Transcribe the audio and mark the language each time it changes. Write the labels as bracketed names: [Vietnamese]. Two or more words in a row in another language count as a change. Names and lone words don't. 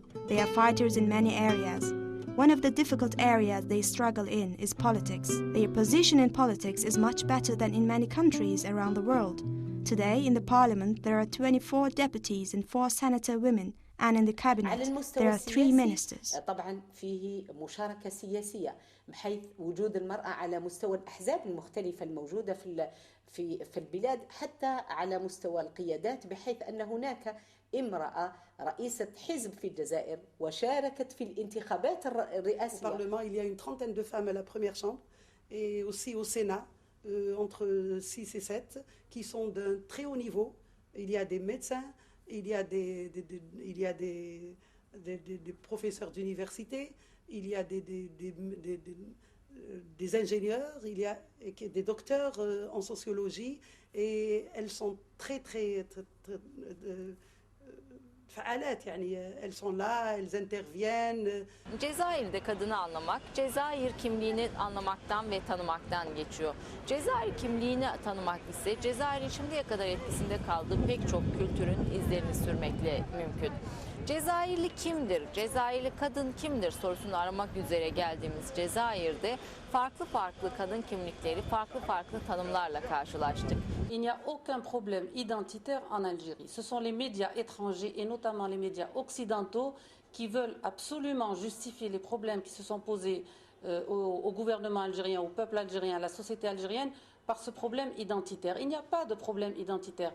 [English] They are fighters in many areas. One of the difficult areas they struggle in is politics. Their position in politics is much better than in many countries around the world. Today, in the parliament, there are 24 deputies and 4 senator women, and in the cabinet, there are 3 ministers. [Arabic] طبعا فيه مشاركة سياسية بحيث وجود المرأة على مستوى الأحزاب المختلفة الموجودة في البلاد، حتى على مستوى القيادات، بحيث أن هناك امرأة رئيسة حزب في الجزائر وشاركت في الانتخابات الرئاسية. [French] Au Parlement, il y a une trentaine de femmes à la première chambre et aussi au Sénat, entre 6 et 7, qui sont d'un très haut niveau. Il y a des médecins, il y a des professeurs d'université, il y a des ingénieurs, il y a des docteurs en sociologie, et elles sont très [Arabic] فعالات، يعني [French] elles sont là, elles interviennent. [Turkish] Cezayir'de kadını anlamak, Cezayir kimliğini anlamaktan ve tanımaktan geçiyor. Cezayir kimliğini tanımak ise Cezayir'in şimdiye kadar etkisinde kaldığı pek çok kültürün izlerini sürmekle mümkün. Cezayirli kimdir, Cezayirli kadın kimdir sorusunu aramak üzere geldiğimiz Cezayir'de farklı kadın kimlikleri, farklı tanımlarla karşılaştık. [French] Il n'y a aucun problème identitaire en Algérie. Ce sont les médias étrangers et notamment les médias occidentaux qui veulent absolument justifier les problèmes qui se sont posés au gouvernement algérien, au peuple algérien, à la société algérienne par ce problème identitaire. Il n'y a pas de problème identitaire.